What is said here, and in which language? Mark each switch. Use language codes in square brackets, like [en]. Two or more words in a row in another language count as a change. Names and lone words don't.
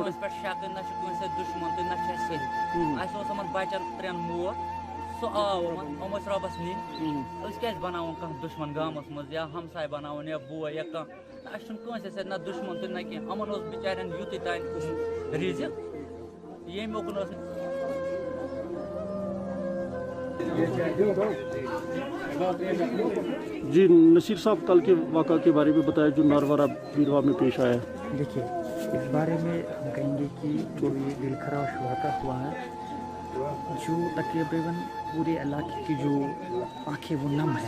[ks] کٲنٛسہِ پٮ۪ٹھ شک، نہ چھُ کٲنٛسہِ سۭتۍ دُشمن تہٕ نہ چھُ اَسہِ صحیح، اَسہِ اوس یِمن بچن 3 موت، سُہ آو یِمن، یِم ٲسۍ رۄبس نِنۍ، أسۍ کیازِ بناوون کانٛہہ دُشمن گامس منٛز یا ہمساے بناوون یا بوے یا کانٛہہ، اَسہِ چھُنہٕ کٲنٛسہِ سۭتۍ نہ دُشمن تہٕ نہ کینٛہہ، یِمن اوس بِچارٮ۪ن یُتُے تانۍ رِزق، ییٚمہِ اُکُن اوس [ur] جی نصیر صاحب کل کے واقعہ کے بارے میں بتایا جو ناروارہ بھیروا میں پیش آیا۔ دیکھیے اس بارے میں ہم کہیں گے کہ جو یہ دل خراش واقعہ ہوا ہے، جو تقریباً پورے علاقے کی جو آنکھیں وہ نم ہے،